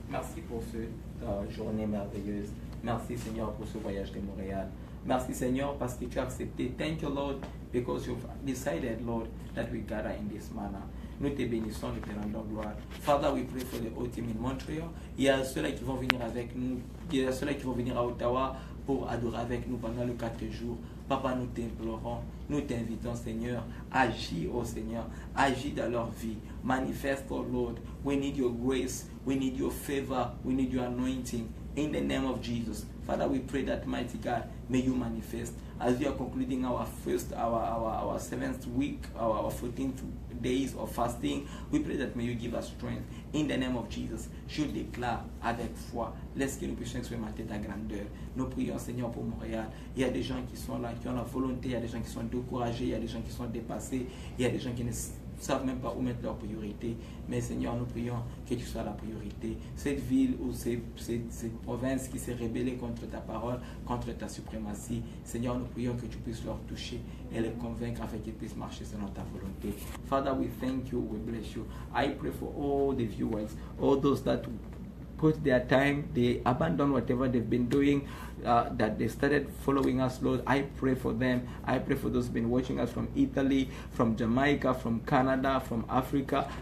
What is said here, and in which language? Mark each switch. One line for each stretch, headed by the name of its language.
French: Merci pour cette journée merveilleuse. Merci, Seigneur, pour ce voyage de Montréal. Merci, Seigneur, parce que tu as accepté.
English: Thank you, Lord, because you've decided, Lord, that we gather in this manner.
French: Nous te bénissons, nous te rendons gloire.
English: Father, we pray for the whole team in Montreal.
French: Il y a ceux-là qui vont venir avec nous. Il y a ceux-là qui vont venir à Ottawa pour adorer avec nous pendant les 4 jours. Papa, nous t'implorons, nous t'invitons, Seigneur. Agis, oh Seigneur. Agis dans leur vie. Manifeste,
English: oh Lord. We need your grace. We need your favor. We need your anointing. In the name of Jesus. Father, we pray that, mighty God, may you manifest. As we are concluding our 7th week, our 14th days of fasting, we pray that may you give us strength. In the name of Jesus,
French: je déclare avec foi, laisse que nous puissions expérimenter ta grandeur. Nous prions, Seigneur, pour Montréal. Il y a des gens qui sont là, qui ont la volonté, il y a des gens qui sont découragés, il y a des gens qui sont dépassés, il y a des gens qui ne savent même pas où mettre leurs priorités. Mais Seigneur, nous prions que tu sois la priorité. Cette ville ou cette province qui s'est rébellée contre ta parole, contre ta suprématie, Seigneur, nous prions que tu puisses leur toucher et les convaincre afin qu'ils puissent marcher selon ta volonté.
English: Father, we thank you, we bless you. I pray for all the viewers, all those that put their time, they abandon whatever they've been doing, that they started following us, Lord. I pray for them. I pray for those who've been watching us from Italy, from Jamaica, from Canada, from Africa.